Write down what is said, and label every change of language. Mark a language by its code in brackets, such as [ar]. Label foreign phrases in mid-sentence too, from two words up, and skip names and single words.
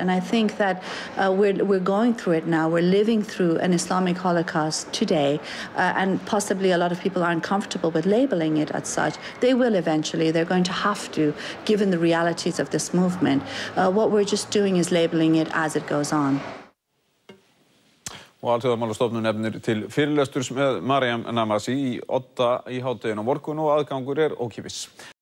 [en] And I think that we're going through it now. We're living through an Islamic Holocaust today, and possibly a lot of people aren't comfortable with labeling it as such. They will eventually. They're going to have to, given the realities of this movement. What we're just doing is labeling it as it goes on. [is] Og Alþjóðamálastofnun nefnir til fyrirlesturs með Maryam Namazie í Odda í hádeginu á morgun og aðgangur ókeypis.